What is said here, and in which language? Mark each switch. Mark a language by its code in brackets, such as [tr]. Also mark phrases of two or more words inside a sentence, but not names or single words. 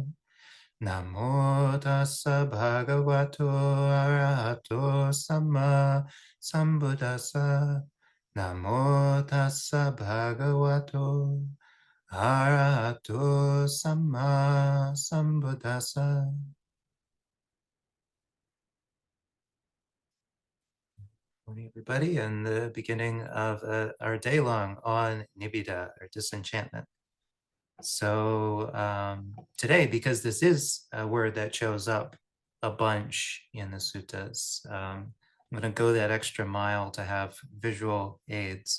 [pi] Namo tassa bhagavato arahato samma sambuddhassa. Namo tassa bhagavato arahato samma sambuddhassa. [en] Morning, everybody, and the beginning of our Daylong on Nibbidā, or Disenchantment. So today, because this is a word that shows up a bunch in the suttas, I'm going to go that extra mile to have visual aids.